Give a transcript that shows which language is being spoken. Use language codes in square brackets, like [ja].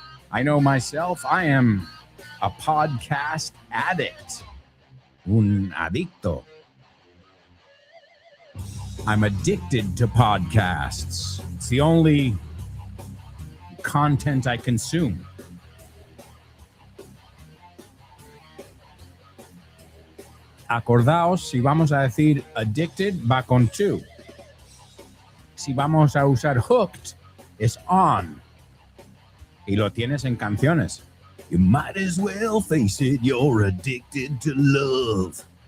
[en] I know myself, I am a podcast addict. [es] Un adicto. [en] I'm addicted to podcasts. It's the only content I consume. [es] Acordaos, si vamos a decir addicted, va con to. Si vamos a usar hooked, es on. Y lo tienes en canciones. [en] You might as well face it, you're addicted to love.